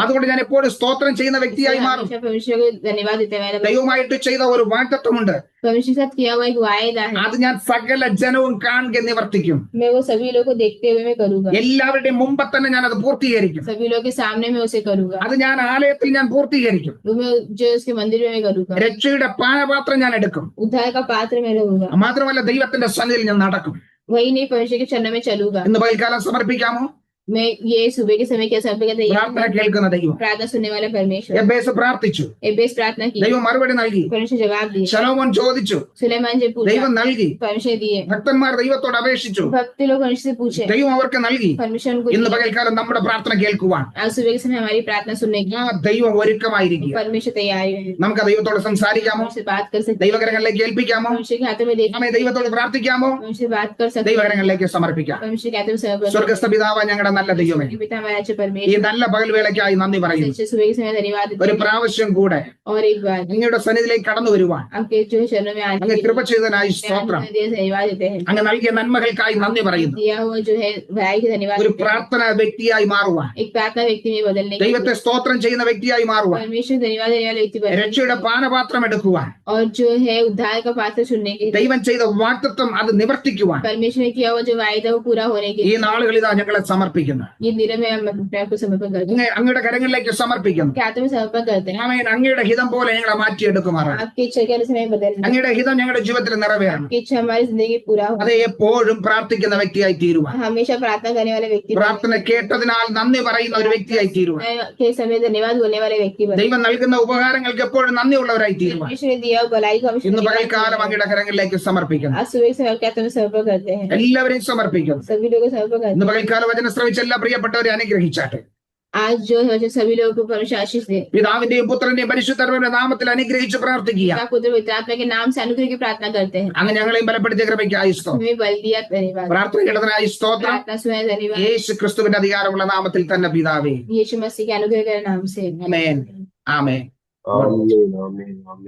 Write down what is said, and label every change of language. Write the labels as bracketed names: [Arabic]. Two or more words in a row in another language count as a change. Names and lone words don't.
[Malayalam] അതുകൊണ്ട് ഞാൻ എപ്പോഴും സ്തോത്രം ചെയ്യുന്ന [Hindi] है, [Malayalam] വ്യക്തിയായി മാറും. [Hindi] हमेशा परमेश्वर को धन्यवाद देते हैं। [Malayalam] ദൈവമായിട്ട് ചെയ്ത ഒരു വാഗ്ദത്തമുണ്ട്, [Hindi] परमेश्वर के साथ किया हुआ एक वायदा है, [Malayalam] അത് ഞാൻ സകല ജനവും കാണുക നിവർത്തിക്കും. [Hindi] मैं वो सभी लोगों को देखते हुए मैं करूंगा, [Malayalam] എല്ലാവരുടെയും മുമ്പ് തന്നെ ഞാൻ അത് പൂർത്തീകരിക്കും. [Hindi] सभी लोगों के सामने मैं उसे करूंगा, [Malayalam] അത് ഞാൻ ആലയത്തിൽ ഞാൻ പൂർത്തീകരിക്കും. [Hindi] वो मैं जो उसके मंदिर में मैं करूंगा, [Malayalam] രക്ഷയുടെ പാനപാത്രം ഞാൻ എടുക്കും. [Hindi] उद्धार का पात्र मैं रहूंगा। [Malayalam] മാത്രമല്ല ദൈവത്തിന്റെ സന്നിധിയിൽ ഞാൻ നടക്കും. [Hindi] वही नहीं, परमेश्वर के चरणों में चलूंगा। [Malayalam] ഇന്ന് പകൽക്കാലം സമർപ്പിക്കാമോ? [Hindi] मैं ये सुबह के समय क्या समर्पण करते [Malayalam] പ്രാർത്ഥന കേൾക്കുന്ന ദൈവം. [Hindi] प्रार्थना सुनने वाला परमेश्वर। [Malayalam] എബേസ് പ്രാർത്ഥിച്ചു, [Hindi] एबेस प्रार्थना की, [Malayalam] ദൈവം മറുപടി നൽകി. [Hindi] परमेश्वर जवाब दिए। [Malayalam] ശലോമോൻ ചോദിച്ചു, [Hindi] सुलेमान जी पूछा, [Malayalam] ദൈവം നൽകി. [Hindi] परमेश्वर दिए। [Malayalam] ഭക്തന്മാർ ദൈവത്തോട് അപേക്ഷിച്ചു, [Hindi] भक्ति लोग परमेश्वर से पूछे, [Malayalam] ദൈവം അവർക്ക് നൽകി. [Hindi] परमेश्वर उनको [Malayalam] ഇന്ന് [Hindi] दिए। [Malayalam] പകൽക്കാലം നമ്മുടെ പ്രാർത്ഥന കേൾക്കുവാൻ [Hindi] आज सुबह के समय हमारी प्रार्थना सुनने की [Malayalam] ആ ദൈവം ഒരുക്കമായിരിക്കുക. [Hindi] परमेश्वर तैयार है। [Malayalam] നമുക്ക് ദൈവത്തോട് സംസാരിക്കാമോ? [Hindi] परमेश्वर बात कर सकते हैं, [Malayalam] ദൈവകരങ്ങളിലേക്ക് ഏൽപ്പിക്കാമോ? [Hindi] परमेश्वर के हाथों में देख [Malayalam] നമ്മെ ദൈവത്തോട് പ്രാർത്ഥിക്കാമോ? [Hindi] परमेश्वर बात कर सकते हैं, [Malayalam] ദൈവകരങ്ങളിലേക്ക് സമർപ്പിക്കാം. [Hindi] परमेश्वर के हाथों में समर्पण [Malayalam] സ്വർഗസ്ഥ പിതാവ്, ഞങ്ങളുടെ നല്ല ദൈവമേ, [Hindi] करते हैं। पिता हमारा अच्छा [Malayalam] ഈ [Hindi] परमेश्वर, [Malayalam] നല്ല പകൽവേളയ്ക്കായി നന്ദി പറയുന്നു. [Hindi] सच्चे सुबह के समय धन्यवाद देते [Malayalam] ഒരു [Hindi] हैं। [Malayalam] പ്രാവശ്യം കൂടെ [Hindi] और एक बार [Malayalam] അങ്ങയുടെ സന്നിധിയിലേക്ക് കടന്നു വരുവാൻ [Hindi] आपके जो चरणों में आने [Malayalam] അങ്ങ് [Hindi] के [Malayalam] കൃപ [Hindi] लिए [Malayalam] ചെയ്തതിനായി സ്തോത്രം. [Hindi] धन्यवाद देते हैं। [Malayalam] അങ്ങ് നൽകിയ നന്മകൾക്കായി നന്ദി പറയുന്നു. [Hindi] दिया हुआ जो है भलाई की धन्यवाद [Malayalam] ഒരു [Hindi] देते हैं। [Malayalam] പ്രാർത്ഥന വ്യക്തിയായി മാറുവാൻ, [Hindi] एक प्रार्थना व्यक्ति में बदलने की, [Malayalam] ദൈവത്തെ സ്തോത്രം ചെയ്യുന്ന വ്യക്തിയായി മാറുവാൻ, [Hindi] परमेश्वर धन्यवाद देने वाले व्यक्ति बनने की, [Malayalam] രക്ഷയുടെ പാനപാത്രം എടുക്കുവാൻ, [Hindi] और जो है उद्धार का पात्र सुनने के लिए, [Malayalam] ദൈവം ചെയ്ത വാഗ്ദത്തം അത് നിവർത്തിക്കുവാൻ [Hindi] परमेश्वर ने किया हुआ जो वायदा वो पूरा होने के [Malayalam] ഈ [Hindi] लिए [Malayalam] നാളുകൾ ഇതാ ഞങ്ങളെ സമർപ്പിക്കുന്നു. [Hindi] ये दिन में हम अपने आप को समर्पण करते हैं, [Malayalam] അങ്ങയുടെ കരങ്ങളിലേക്ക് സമർപ്പിക്കുന്നു. [Hindi] आपके हाथों में समर्पण करते हैं। [Malayalam] ആമേൻ. അങ്ങയുടെ ഹിതം പോലെ ഞങ്ങളെ മാറ്റിയെടുക്കുമാറാണ്. [Hindi] आपकी इच्छा के अनुसार हमें बदलना, [Malayalam] അങ്ങയുടെ ഹിതം ഞങ്ങളുടെ ജീവിതത്തിൽ നിറവേറണം. [Hindi] आपकी इच्छा हमारी जिंदगी में पूरा हो, [Malayalam] അത് എപ്പോഴും പ്രാർത്ഥിക്കുന്ന വ്യക്തിയായി തീരുവാൻ, [Hindi] हमेशा प्रार्थना करने वाले व्यक्ति [Malayalam] പ്രാർത്ഥന കേട്ടതിനാൽ നന്ദി പറയുന്ന ഒരു വ്യക്തിയായി തീരുവാൻ, [Hindi] के समय धन्यवाद बोलने वाले व्यक्ति बने। [Malayalam] ദൈവം നൽകുന്ന ഉപകാരങ്ങൾക്ക് എപ്പോഴും നന്ദിയുള്ളവരായി തീരുവാൻ [Hindi] परमेश्वर ने दिया हुआ भलाई को हमेशा [Malayalam] ഇന്ന് [Hindi] धन्यवाद [Malayalam] പകൽക്കാലം [Hindi] देते हैं। [Malayalam] അങ്ങയുടെ കരങ്ങളിലേക്ക് സമർപ്പിക്കുന്നു. [Hindi] आज सुबह के समय क्या तुम्हें समर्पण करते हैं, [Malayalam] എല്ലാവരെയും സമർപ്പിക്കുന്നു. [Hindi] सभी लोगों को समर्पण करते [Malayalam] ഇന്ന് പകൽക്കാലം വചനം ശ്രവിച്ച എല്ലാ പ്രിയപ്പെട്ടവരെ അനുഗ്രഹിച്ചാട്ടെ. [Hindi] हैं। आज जो है जो सभी लोगों को परमेश्वर आशीष दे। [Malayalam] പിതാവിന്റെയും പുത്രന്റെയും പരിശുദ്ധാത്മാവിന്റെ നാമത്തിൽ അനുഗ്രഹിച്ച് പ്രാർത്ഥിക്കുക. [Hindi] पिता पुत्र पवित्र आत्मा के नाम से अनुग्रह की प्रार्थना करते हैं। [Malayalam] അങ്ങ് ഞങ്ങളെയും ബലപ്പെടുത്തിയ കൃപയ്ക്കായി സ്തോത്രം. [Hindi] हमें बल दिया, धन्यवाद। [Malayalam] പ്രാർത്ഥന കേട്ടതിനായി സ്തോത്രം. [Hindi] प्रार्थना सुना, धन्यवाद। [Malayalam] യേശു ക്രിസ്തുവിന്റെ അധികാരമുള്ള നാമത്തിൽ തന്നെ പിതാവേ. [Hindi] यीशु मसीह के अनुग्रह के नाम से [Malayalam] ആമേൻ. ആമേൻ. [English] Amen. Amen. Amen.